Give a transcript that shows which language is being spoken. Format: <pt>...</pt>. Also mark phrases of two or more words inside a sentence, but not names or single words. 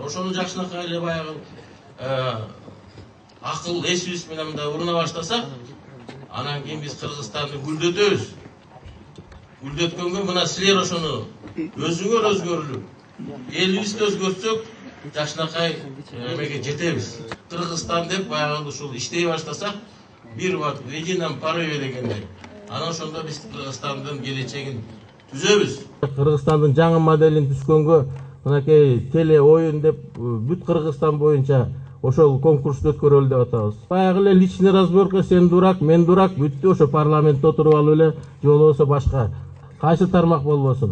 <ky>Ошону жакшынакай эле баягы акыл эсибиз менен мындай уруна баштасак, анан кийин биз Кыргызстанды гүлдөтөбүз. Гүлдөткөнгө мына силер ошону өзүңөр өзгөрүлүп, элибизди өзгөртсөк, жакшынакай эмеге жетебиз. Кыргызстан деп баягы ушул иштей баштасак, бир убакыт</ky> <ru>в едином порыве</ru> <ky>дегендей. Анан ошондо биз Кыргызстандын келечегин түзөбүз. Кыргызстандын жаңы моделин түзгөнгө мынакей теле оюн деп бүт Кыргызстан боюнча ошол конкурсту өткөрөлү деп атабыз. Баягы эле</ky> <ru>личный разборка,</ru> <ky>сен дурак, мен дурак, бүттү ошо парламентте отуруп алып эле же болбосо башка кайсы тармак болбосун.</ky>